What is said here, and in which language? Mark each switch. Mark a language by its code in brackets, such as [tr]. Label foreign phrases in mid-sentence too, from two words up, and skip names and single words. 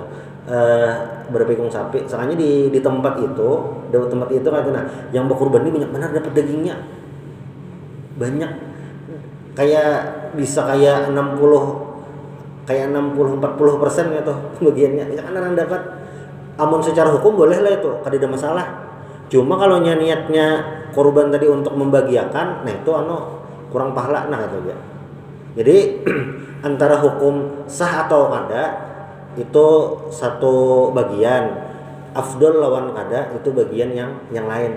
[id] Berapa ekor sapi? Soalnya di tempat itu kan yang berkorban ini banyak benar dapat dagingnya. Banyak. Kayak bisa kayak 40 40% gitu bagiannya. Ya kan orang dapat. [bjn] Amun secara hukum boleh lah itu, kada ada masalah. Cuma kalau niatnya korban tadi untuk membagiakan, nah itu kurang pahala nah gitu ya. Jadi antara hukum sah atau kada itu satu bagian, afdol lawan kada itu bagian yang lain.